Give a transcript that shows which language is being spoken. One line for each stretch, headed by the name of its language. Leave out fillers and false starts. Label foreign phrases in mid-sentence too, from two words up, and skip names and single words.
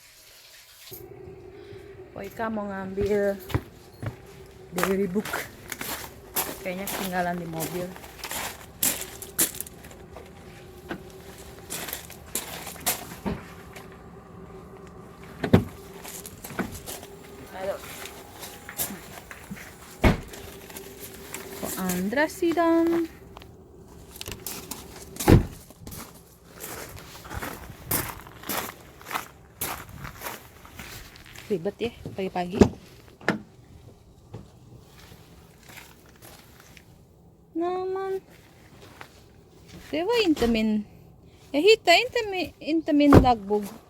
Indonesian: Po Ika mau ngambil
English: diary book.
Indonesian: Kayaknya ketinggalan di mobil. Ayo.
Swedish: På andra sidan.
Indonesian: Ribet ya pagi-pagi. Naman.
Swedish: Det var inte min. Jag hittade inte min dagbok.